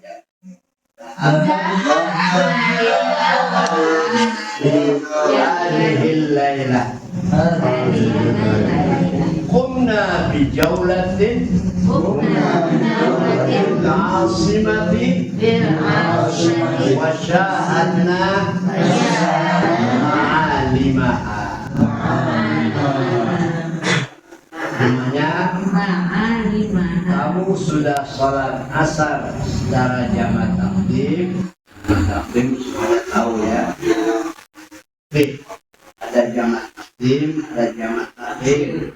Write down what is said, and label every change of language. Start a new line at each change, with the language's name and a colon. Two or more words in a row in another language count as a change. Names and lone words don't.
Arabic: هذه الليلة قمنا بجولة العاصمة وشاهدنا معالمها.
Indonesian: Namanya kamu sudah sholat asar secara jamaah takdim. Takdim semuanya tahu ya. Ada jamaah takdim, ada jamaah takhir.